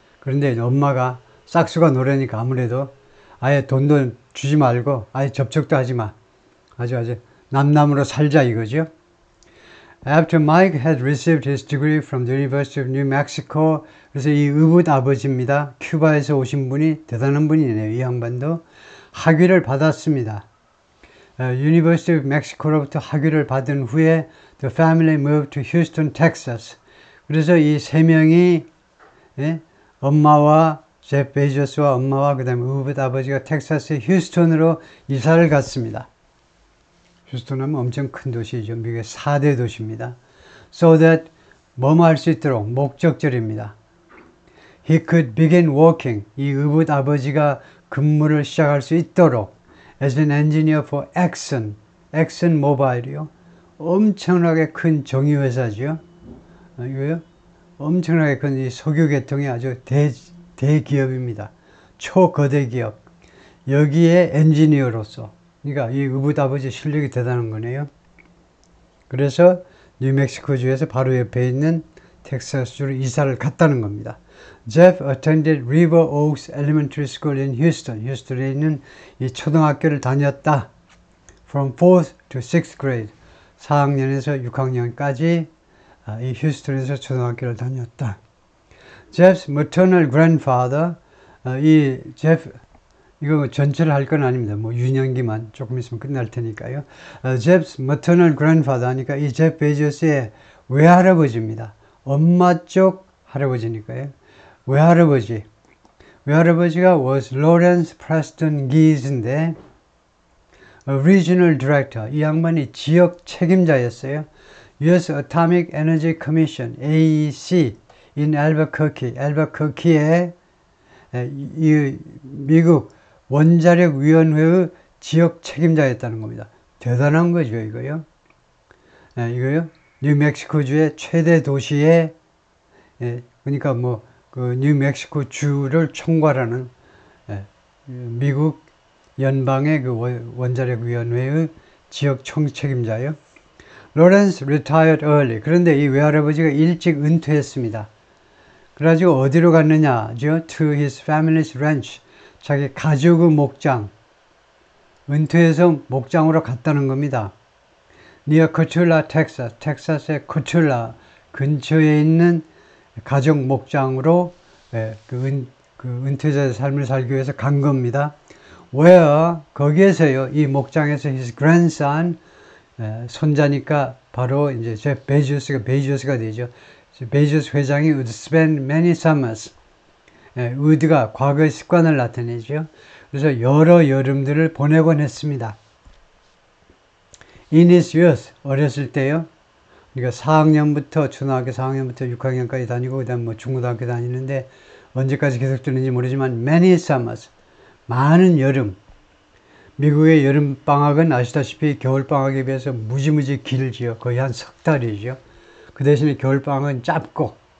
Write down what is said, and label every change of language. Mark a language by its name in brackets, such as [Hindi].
[Korean] 그런데 엄마가 싹수가 노래니까 아무래도 아예 돈도 주지 말고 아예 접촉도 하지 마. 아주 남남으로 살자 이거죠. [English] After Mike had received his degree from the University of New Mexico, [Korean] 그래서 이 의붓 아버지입니다. 큐바에서 오신 분이 대단한 분이네요. 이 양반도 학위를 받았습니다. [English] University of Mexico로부터 [Korean] 학위를 받은 후에 [English] the family moved to Houston, Texas. [Korean] 그래서 이 3명이 엄마와 제프 베이조스와 엄마와 그 다음에 의붓 아버지가 텍사스의 휴스턴으로 이사를 갔습니다. 휴스턴 하면 엄청 큰 도시죠. 미국의 4대 도시입니다. [English] So that [Korean] 뭐뭐 할 수 있도록 목적절입니다. [English] He could begin working. [Korean] 이 의붓 아버지가 근무를 시작할 수 있도록 [English] as an engineer for Exxon Mobil이요. [Korean] 엄청나게 큰 정유회사죠. 이거요. 엄청나게 큰 이 석유 계통의 아주 대기업입니다. 초거대 기업. 여기에 엔지니어로서, 그러니까 이 의붓 아버지 실력이 대단한 거네요. 그래서 뉴멕시코주에서 바로 옆에 있는 텍사스주로 이사를 갔다는 겁니다. [English] Jeff attended River Oaks Elementary School in Houston. [Korean] 휴스턴에 있는 이 초등학교를 다녔다. [English] From 4th to 6th grade. [Korean] 4학년에서 6학년까지 이 휴스턴에서 초등학교를 다녔다. [English] Jeff's maternal grandfather, [Korean] 이 제프, 이거 전체를 할 건 아닙니다. 뭐 유년기만 조금 있으면 끝날 테니까요. [English] Jeff's maternal grandfather [Korean] 하니까 이 제프 베이조스의 외할아버지입니다. 엄마 쪽 할아버지니까요. 외할아버지. 외할아버지가 was Lawrence Preston Guis인데 Regional Director. 이 양반이 지역 책임자였어요. [English] US Atomic Energy Commission, AEC, in Albuquerque. [Korean] 알버커키에 이 미국 원자력 위원회의 지역 책임자였다는 겁니다. 대단한 거죠, 이거요. 이거요. 뉴멕시코주의 최대 도시에 그러니까 뭐 그 뉴멕시코 주를 총괄하는 미국 연방의 그 원자력 위원회의 지역 총책임자요. [English] 로렌스 retired early. [Korean] 그런데 이 외할아버지가 일찍 은퇴했습니다. 그래가지고 어디로 갔느냐죠? [English] To his family's ranch. [Korean] 자기 가족의 목장. 은퇴해서 목장으로 갔다는 겁니다. [English] near Cotulla, Texas. [Korean] 텍사스의 코툴라 근처에 있는 가족 목장으로 그 은퇴자의 삶을 살기 위해서 간 겁니다. where 거기에서요. 이 목장에서 [English] his grandson [Korean] 손자니까 바로 이제 제프 베이조스가 되죠. [English] 베이조스 회장이 would spend many summers. [Korean] would가 과거의 습관을 나타내죠. 그래서 여러 여름들을 보내곤 했습니다. [English] in his youth [Korean] 어렸을 때요. 그러니까 4학년부터 초등학교 4학년부터 6학년까지 다니고 그다음 뭐 중고등학교 다니는데 언제까지 계속 되는지 모르지만 [English] many summers [Korean] 많은 여름. 미국의 여름 방학은 아시다시피 겨울 방학에 비해서 무지무지 길지요. 거의 한 석 달이죠. 그 대신에 겨울 방학은 짧고.